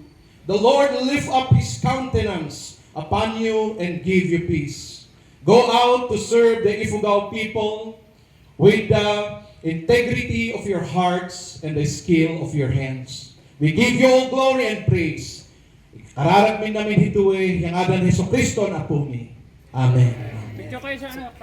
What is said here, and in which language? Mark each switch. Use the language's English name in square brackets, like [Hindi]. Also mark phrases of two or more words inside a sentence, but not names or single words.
[English] The Lord lift up His countenance upon you and give you peace. Go out to serve the Ifugao people with the integrity of your hearts and the skill of your hands. We give you all glory and praise. [Tuwali Ifugao] Kararag min namin hituwe, yang adan Jesu Kristo na po mi. Amen.